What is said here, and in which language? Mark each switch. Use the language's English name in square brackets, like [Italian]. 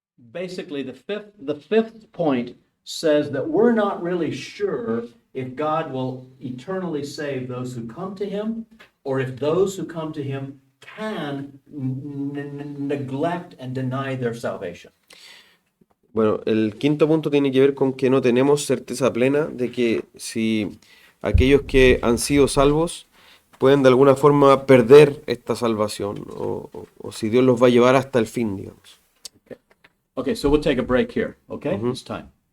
[English] Basically, the fifth point says that we're not really sure if God will eternally save those who come to Him, or if those who come to Him can neglect and deny their salvation. [Spanish] Bueno, el quinto punto tiene que ver con que no tenemos certeza plena de que si aquellos que han sido salvos pueden de alguna forma perder esta salvación o si Dios los va a llevar hasta el fin, digamos. [English] Okay, so we'll take a break here, okay? It's time.